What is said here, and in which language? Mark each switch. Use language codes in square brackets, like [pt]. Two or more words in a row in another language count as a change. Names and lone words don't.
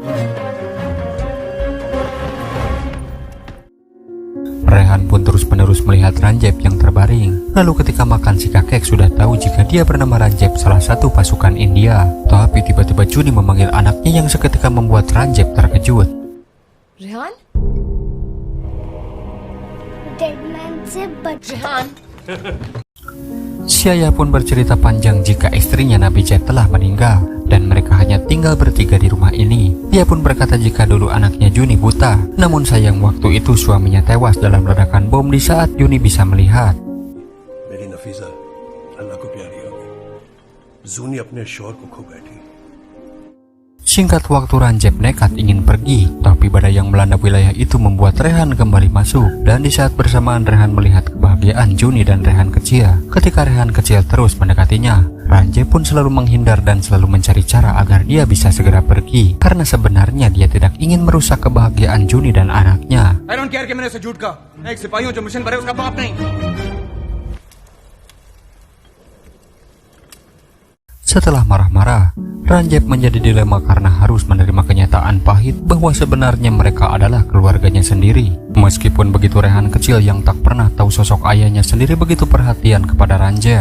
[id] Rehan pun terus-menerus melihat Ranjep yang terbaring. Lalu ketika makan, si kakek sudah tahu jika dia bernama Ranjep, salah satu pasukan India. Tapi tiba-tiba Juni memanggil anaknya yang seketika membuat Ranjep terkejut. [hi] रेहान डेड मैन से बच रेहान [id] Si ayah pun bercerita panjang jika istrinya Nabi Jet telah meninggal dan mereka hanya tinggal bertiga di rumah ini. Dia pun berkata jika dulu anaknya Juni buta, namun sayang waktu itu suaminya tewas dalam ledakan bom di saat Juni bisa melihat. [hi] मेरी नफीसा अल्लाह को प्यारी हो गई। जूनी अपने शौहर को खो बैठी। [id] Singkat waktu, Ranjep nekat ingin pergi, tapi badai yang melanda wilayah itu membuat Rehan kembali masuk. Dan di saat bersamaan Rehan melihat kebahagiaan Juni dan Rehan kecil. Ketika Rehan kecil terus mendekatinya, Ranjep pun selalu menghindar dan selalu mencari cara agar dia bisa segera pergi. Karena sebenarnya dia tidak ingin merusak kebahagiaan Juni dan anaknya. [en] I don't care [hi] कि मैंने उसे झूठ कहा। मैं एक सिपाही हूं जो मिशन पर है, उसका बाप नहीं। [id] Setelah marah-marah, Ranjep menjadi dilema karena harus menerima kenyataan pahit bahwa sebenarnya mereka adalah keluarganya sendiri. Meskipun begitu, Rehan kecil yang tak pernah tahu sosok ayahnya sendiri begitu perhatian kepada Ranjep.